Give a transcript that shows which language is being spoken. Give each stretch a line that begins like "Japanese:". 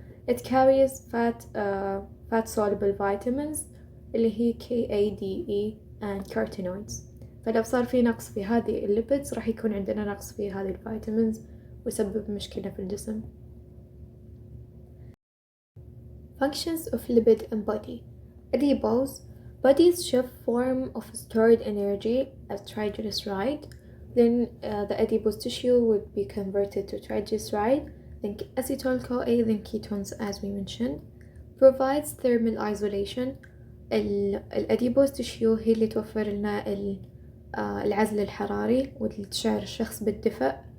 English: It carries fat soluble vitamins
Arabic: اللي هي
English: KADE and carotenoids.
Arabic: فلو صار في نقص في هذه الليبيدز راح يكون عندنا نقص في هذه الفيتامينز ويسبب مشكلة في الجسم.
English: Functions of lipid in body. Adipose. Body's chief form of stored energy as triglyceride. Then the adipose tissue would be converted to triglyceride, then acetyl-CoA, then ketones as we mentioned. Provides thermal isolation.
Arabic: الأديبوز tissue هي اللي توفر لنا العزل الحراري واللي تشعر الشخص بالدفء.